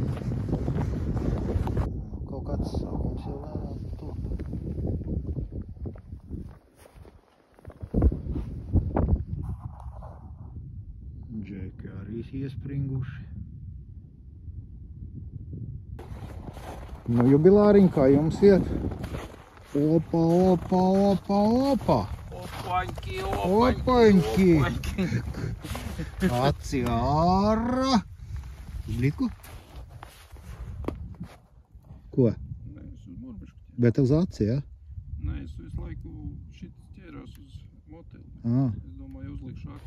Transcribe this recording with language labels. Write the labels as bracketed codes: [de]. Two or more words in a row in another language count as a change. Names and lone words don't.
[lv] Kaut kāds sākums jau lēnāk top. Džeki arī iespringuši. Nu, jubilāriņ, kā jums iet? Opa, opa, opa, opa. Opaņki, Opaņki. Aci ārā. Bliku? Ko? Nē, es uz Morbišku. Bet uz aci, ja? Nē, es visu laiku šit ķērās uz moteli. Ā. Es domāju, uzlikšu aci.